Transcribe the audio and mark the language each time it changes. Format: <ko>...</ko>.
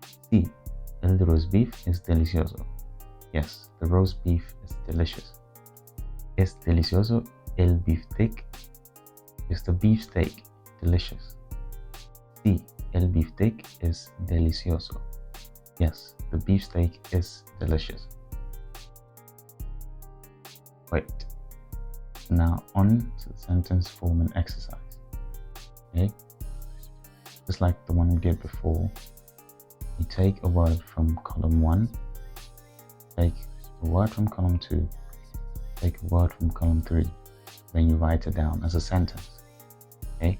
<es>Sí, el roast beef es delicioso.</es> <en>Yes, the roast beef is delicious.</en> <es>¿Es delicioso el beefsteak?</es> <en>Is the beefsteak delicious?</en> <es>Sí, el beefsteak es delicioso.</es> <en>Yes, the beefsteak is delicious. Wait. Now on to the sentence forming exercise. Okay? Just like the one we did before, you take a word from column 1, take a word from column 2, take a word from column 3, then you write it down as a sentence. Okay?</en>